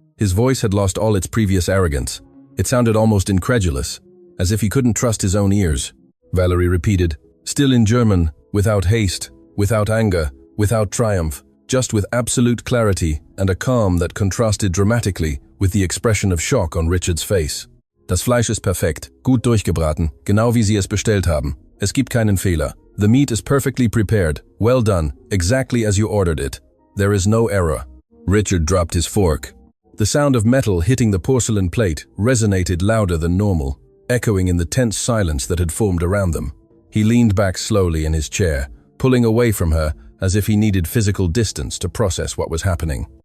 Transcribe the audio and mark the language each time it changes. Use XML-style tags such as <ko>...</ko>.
<en>His voice had lost all its previous arrogance. It sounded almost incredulous, as if he couldn't trust his own ears. Valerie repeated, still in German, without haste, without anger, without triumph, just with absolute clarity and a calm that contrasted dramatically with the expression of shock on Richards' face.</en> <de>Das Fleisch ist perfekt, gut durchgebraten, genau wie Sie es bestellt haben. Es gibt keinen Fehler.</de> <en>The meat is perfectly prepared, well done, exactly as you ordered it. There is no error. Richard dropped his fork. The sound of metal hitting the porcelain plate resonated louder than normal, echoing in the tense silence that had formed around them. He leaned back slowly in his chair, pulling away from her as if he needed physical distance to process what was happening.</en>